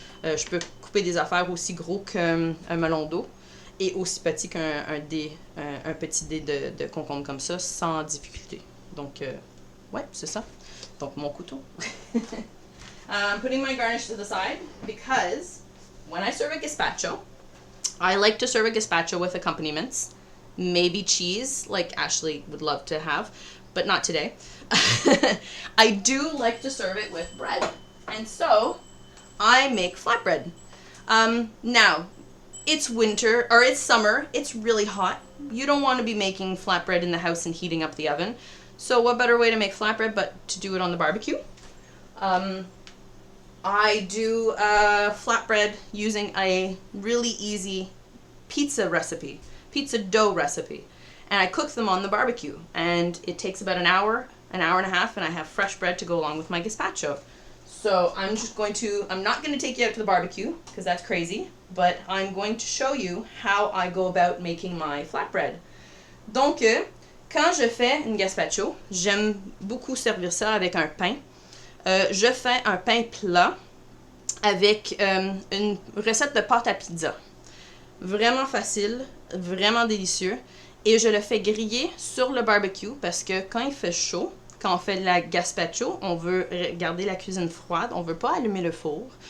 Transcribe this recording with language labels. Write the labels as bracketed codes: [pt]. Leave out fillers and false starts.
[fr] Je peux couper des affaires aussi gros qu'un melon d'eau et aussi petit qu'un petit dé de concombre comme ça sans difficulté. Donc, ouais, c'est ça. Donc, mon couteau. [en] I'm putting my garnish to the side because when I serve a gazpacho, I like to serve a gazpacho with accompaniments. Maybe cheese, like Ashley would love to have, but not today. I do like to serve it with bread. And so I make flatbread. Now, it's winter, or it's summer, it's really hot. You don't want to be making flatbread in the house and heating up the oven. So what better way to make flatbread but to do it on the barbecue? I do flatbread using a really easy pizza dough recipe. And I cook them on the barbecue. And it takes about an hour and a half, and I have fresh bread to go along with my gazpacho. So I'm not going to take you out to the barbecue, because that's crazy, but I'm going to show you how I go about making my flatbread. [fr] Donc, quand je fais une gazpacho, j'aime beaucoup servir ça avec un pain. Je fais un pain plat avec une recette de pâte à pizza. Vraiment facile, vraiment délicieux. Et je le fais griller sur le barbecue parce que quand il fait chaud, quand on fait la gazpacho, on veut garder la cuisine froide, on ne veut pas allumer le four.